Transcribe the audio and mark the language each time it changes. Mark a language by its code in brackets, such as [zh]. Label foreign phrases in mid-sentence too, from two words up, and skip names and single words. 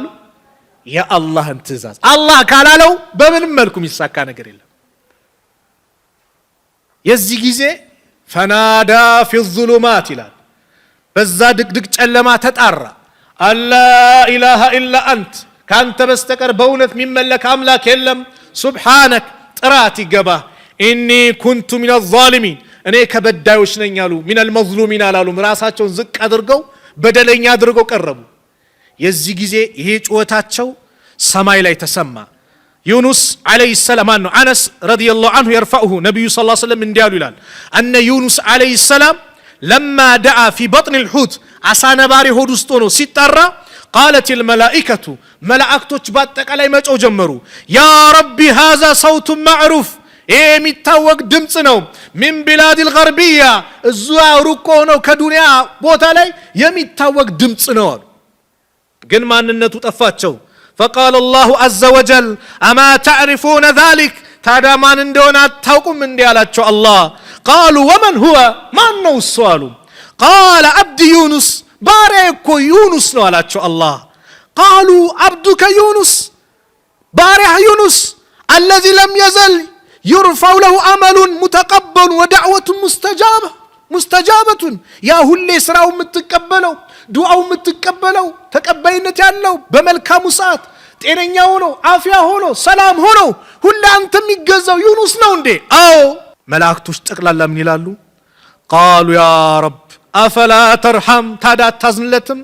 [am] የአላህን ትእዛዝ። አላህ ካላለው በምንም መልኩ የሚሳካ ነገር የለም። የዚህ ጊዜ [ar] فنادى في الظلمات [am] ይላል፣ በዛ ድቅድቅ ጨለማ ተጣራ። [ar] ألا إله إلا أنت፣ [am] ካንተ በስተቀር በእውነት የሚመለክ አምላክ የለም። ሱብሃነክ፣ ጥራት ይገባ። [ar] إني كنت من الظالمين፣ [am] እኔ ከበዳዮች ነኝ አሉ። [ar] من المظلومين [am] አላሉ። ራሳቸውን ዝቅ አድርገው በደለኛ አድርገው ቀረቡ። የዚህ ጊዜ ይሄ ጩኸታቸው ሰማይ ላይ ተሰማ። ዩኑስ [ar] عليه السلام [am] ነው አነስ [ar] رضي الله عنه يرفعه [am] ነብዩ [ar] صلى الله عليه وسلم [am] እንዲያሉ ይላል [ar] أن يونس عليه السلام لما دعا في بطن [am] الحوت አሳ ነባሪ ሆድ ውስጥ ሆኖ ሲጣራ [ar] قالت الملائكة [am] መላእክቶች በአጠቃላይ መጮህ ጀመሩ። [ar] يا ربي هذا صوت معروف፣ [am] የሚታወቅ ድምጽ ነው። [ar] من بلاد الغربية፣ [am] እዛ ሩቅ ነው ከዱንያ ቦታ ላይ የሚታወቅ ድምጽ ነው። ግን ማንነቱ ጠፋቸው። [ar] فقال الله عز وجل أما تعرفون ذلك، [am] ታዲያ ማን እንደሆነ አታውቁም እንዴ አላቸው አላህ። [ar] قالوا ومن هو، [am] ማን ነው እሱ አሉ። قال [ar] عبد يونس፣ [am] ባሪያ እኮ ዩኑስ ነው አላቸው አላህ። [ar] قالوا عبدك يونس، ባሪያ ዩኑስ الذي لم يزل يرفع له عمل متقبل ودعوة مستجابة، [am] ያ ሁሌ ስራው የምትቀበለው ዱዓው የምትቀበለው ተቀባይነት ያለው በመልካሙ ሰዓት ጤነኛ ሆኖ አፍያ ሆኖ ሰላም ሆኖ ሁሌ አንተ የሚገዛው ዩኑስ ነው እንዴ? አዎ። መላእክቶች ጠቅላላ ምን ይላሉ? [ar] قالوا يا رب أفلا ترحم፣ [am] ታዲያ አታዝንለትም?